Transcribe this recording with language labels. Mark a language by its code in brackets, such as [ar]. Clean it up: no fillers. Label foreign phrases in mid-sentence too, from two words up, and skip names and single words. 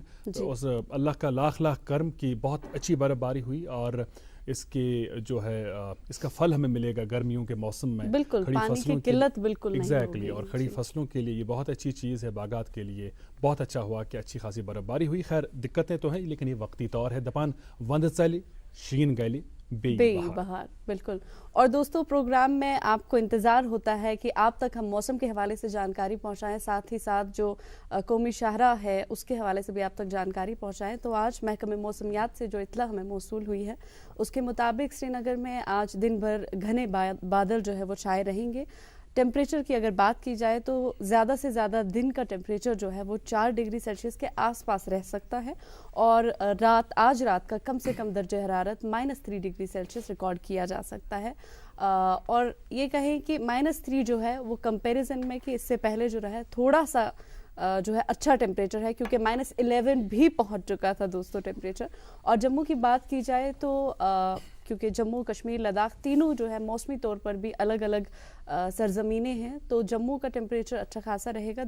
[ur] تو اس اللہ کا لاکھ لاکھ کرم کی بہت اچھی برفباری ہوئی اور اس کے جو ہے اس کا پھل ہمیں ملے گا گرمیوں کے موسم میں. بالکل پانی کی قلت بالکل نہیں ایگزیکٹلی, اور کھڑی فصلوں کے لیے یہ بہت اچھی چیز ہے. باغات کے لیے بہت اچھا ہوا کہ اچھی خاصی برفباری ہوئی. خیر دقتیں تو ہیں لیکن یہ وقتی طور ہے. [ks] دپان وند چلی شین گلی بے بہار. [ur] بالکل. اور دوستو پروگرام میں آپ کو انتظار ہوتا ہے کہ آپ تک ہم موسم کے حوالے سے جانکاری پہنچائیں, ساتھ ہی ساتھ جو قومی شاہراہ ہے اس کے حوالے سے بھی آپ تک جانکاری پہنچائیں. تو آج محکمہ موسمیات سے جو اطلاع ہمیں موصول ہوئی ہے اس کے مطابق سری نگر میں آج دن بھر گھنے بادل جو ہے وہ چھائے رہیں گے. ٹیمپریچر کی اگر بات کی جائے تو زیادہ سے زیادہ دن کا ٹیمپریچر جو ہے وہ 4 ڈگری سیلسیس کے آس پاس رہ سکتا ہے اور آج رات کا کم سے کم درجہ حرارت -3 ڈگری سیلسیس ریکارڈ کیا جا سکتا ہے. اور یہ کہیں کہ -3 جو ہے وہ کمپیریزن میں کہ اس سے پہلے جو رہا ہے تھوڑا سا جو ہے اچھا ٹیمپریچر ہے کیونکہ -11 بھی پہنچ چکا تھا دوستو ٹیمپریچر. اور جموں کی بات کی جائے تو کیونکہ جموں کشمیر لداخ تینوں جو ہے موسمی طور پر بھی الگ الگ سرزمینیں ہیں, تو جموں کا ٹیمپریچر اچھا خاصا رہے گا.